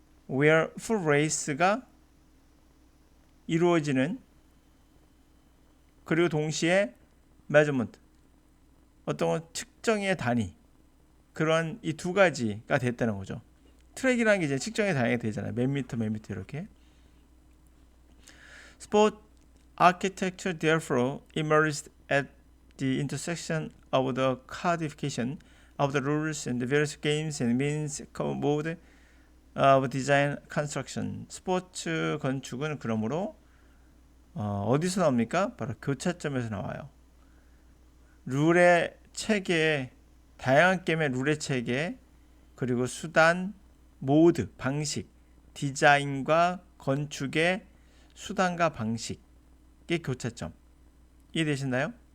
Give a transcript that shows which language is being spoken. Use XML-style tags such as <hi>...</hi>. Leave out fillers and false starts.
<en>where full race</en> <ko>가 이루어지는 그리고 동시에 measurement 어떤 측정의 단위 그런 이 두 가지가 됐다는 거죠. 트랙이라는 게 이제 측정의 단위가 되잖아요. 몇 미터 이렇게.</ko> <en>Sport architecture therefore emerged at the intersection of the codification of the rules and the various games and means mode of design construction.</en> <ko>스포츠 건축은 그러므로 어디서 나옵니까? 바로 교차점에서 나와요. 룰의 체계, 다양한 게임의 룰의 체계, 그리고 수단, 모드, 방식, 디자인과 건축의 수단과 방식의 교차점. 이해되시나요?</ko>